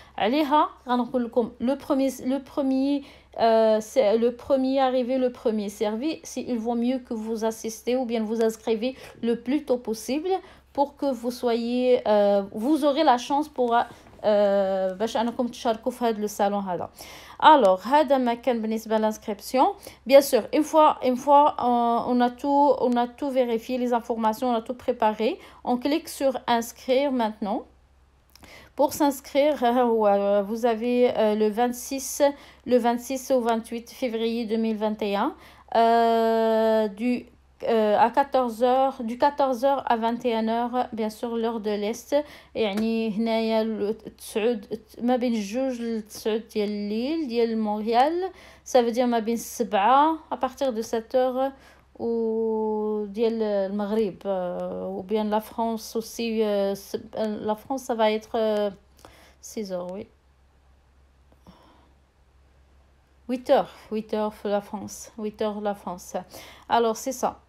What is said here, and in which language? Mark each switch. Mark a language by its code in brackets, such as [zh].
[ar] عليها غنقول لكم [fr] c'est le premier arrivé, le premier servi. Il vaut mieux que vous assistez ou bien vous inscrivez le plus tôt possible pour que vous aurez la chance pour [ar] باش انكم تشاركوا في هذا [fr] le salon [ar] هذا. Alors هذا ما كان بالنسبه l'inscription. [fr] Bien sûr, une fois on a tout vérifié, les informations, on a tout préparé, on clique sur inscrire maintenant. Pour s'inscrire, vous avez le 26 au 28 février 2021 à 14h, du 14h à 21h, bien sûr l'heure de l'Est. [ar] يعني هنايا ما بين الجوج للتسعود ديال الليل ديال مونريال. [fr] Ça veut dire [ar] ما بين [fr] 7 à partir de 7h ou [ar] ديال المغرب [fr] ou bien la France aussi. La France ça va être 6h, oui. 8h pour la France. 8h la France. Alors, c'est ça.